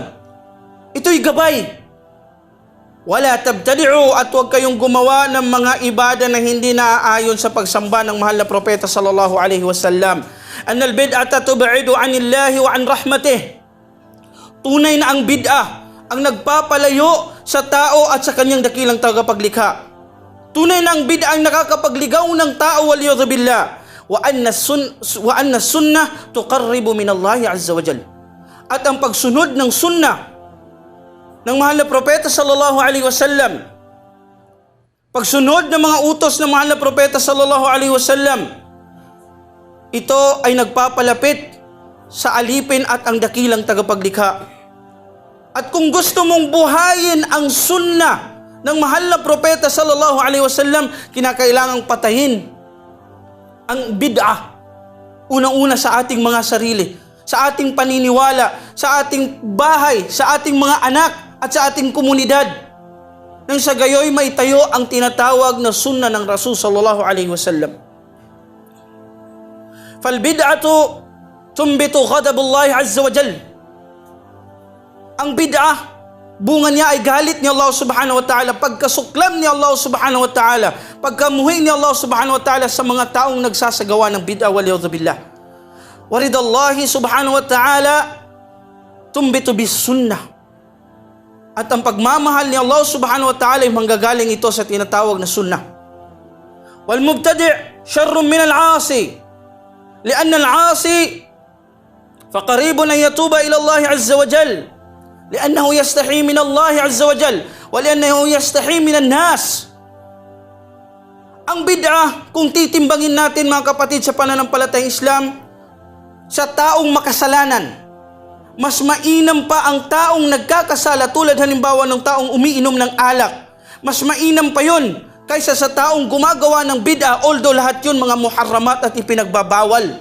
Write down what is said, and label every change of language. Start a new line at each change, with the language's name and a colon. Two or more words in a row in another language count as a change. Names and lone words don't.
Filipino: Ito'y gabay.
Arabic: ولا تبتدعوا,
Filipino: at huwag kayong gumawa ng mga ibada na hindi naaayon sa pagsamba ng mahal na propeta
Arabic: صلى الله عليه وسلم. أن البدعة تبعد عن الله وعن رحمته.
Filipino: Tunay na ang bid'ah ang nagpapalayo sa tao at sa kanyang dakilang tagapaglikha. Tunay na ang bid'ah ang nakakapagligaw ng tao
Arabic: والعياذ بالله. وأن السنة تقرب من الله عز وجل.
Filipino: At ang pagsunod ng sunnah ng mahal na propeta
Arabic: صلى الله عليه وسلم,
Filipino: pagsunod ng mga utos ng mahal na propeta
Arabic: صلى الله عليه وسلم,
Filipino: ito ay nagpapalapit sa alipin at ang dakilang tagapaglikha. At kung gusto mong buhayin ang sunnah ng mahal na propeta
Arabic: صلى الله عليه وسلم,
Filipino: kinakailangang patayin ang bid'ah. Unang-una sa ating mga sarili, sa ating paniniwala, sa ating bahay, sa ating mga anak, at sa ating komunidad, nang sa gayoy maitayo ang tinatawag na sunnah ng Rasul
Arabic: صلى الله عليه وسلم. فالبدعة تنبت غضب الله عز وجل.
Filipino: Ang bid'ah, bunga niya ay galit ni Allah
Arabic: سبحانه وتعالى,
Filipino: pagkasuklam ni Allah
Arabic: سبحانه وتعالى,
Filipino: pagkamuhi ni Allah
Arabic: سبحانه وتعالى
Filipino: sa mga taong nagsasagawa ng bid'ah
Arabic: والعياذ بالله. ورضا الله سبحانه وتعالى تنبت بالسنة.
Filipino: At ang pagmamahal ni Allah
Arabic: سبحانه وتعالى
Filipino: ay manggagaling ito sa tinatawag na sunnah.
Arabic: والمبتدع شر من العاصي. لأن العاصي فقريب أن يتوب إلى الله عز وجل. لأنه يستحي من الله عز وجل ولأنه يستحي من الناس.
Filipino: Ang bid'ah, kung titimbangin natin mga kapatid sa pananampalatayang Islam, sa taong makasalanan, mas mainam pa ang taong nagkakasala, tulad halimbawa ng taong umiinom ng alak. Mas mainam pa yun kaysa sa taong gumagawa ng bid'ah, although lahat yun mga muharramat at ipinagbabawal.